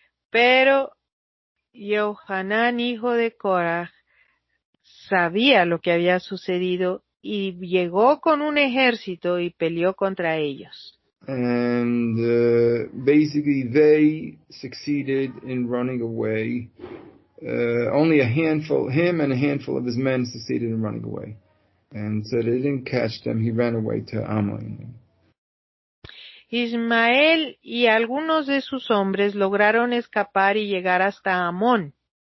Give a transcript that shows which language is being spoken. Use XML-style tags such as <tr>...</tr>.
<es>Pero Yohanan, hijo de Korah, sabía lo que había sucedido y llegó con un ejército y peleó contra ellos.</es> <en>And basically they succeeded in running away. Only a handful, him and a handful of his men succeeded in running away. And so they didn't catch them. He ran away to Ammon.</en> <es>Ismael y algunos de sus hombres lograron escapar y llegar hasta Amón.</es>